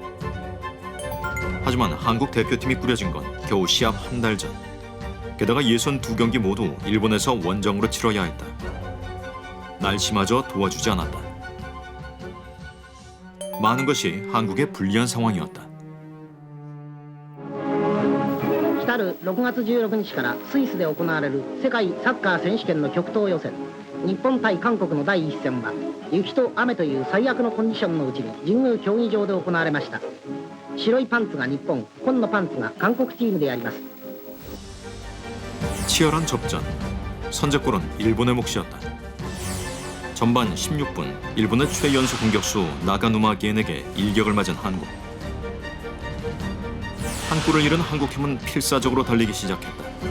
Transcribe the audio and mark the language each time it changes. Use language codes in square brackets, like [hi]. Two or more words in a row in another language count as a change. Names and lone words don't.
[ko] 하지만 한국 대표팀이 꾸려진 건 겨우 시합 한 달 전. 게다가 예선 2경기 모두 일본에서 원정으로 치러야 했다. 날씨마저 도와주지 않았다. 많은 것이 한국에 불리한 상황이었다. [ja] 来る6月16日からスイスで行われる世界サッカー選手権の極東予選、日本対韓国の第一戦は雪と雨という最悪のコンディションのうちに神宮競技場で行われました。白いパンツが日本、紺のパンツが韓国チームであります。 [ko] 치열한 접전. 선제골은 일본의 몫이었다. 전반 16분 일본의 최연소 공격수 나가누마 기엔에게 일격을 맞은 한국. 한 골을 잃은 한국팀은 필사적으로 달리기 시작했다.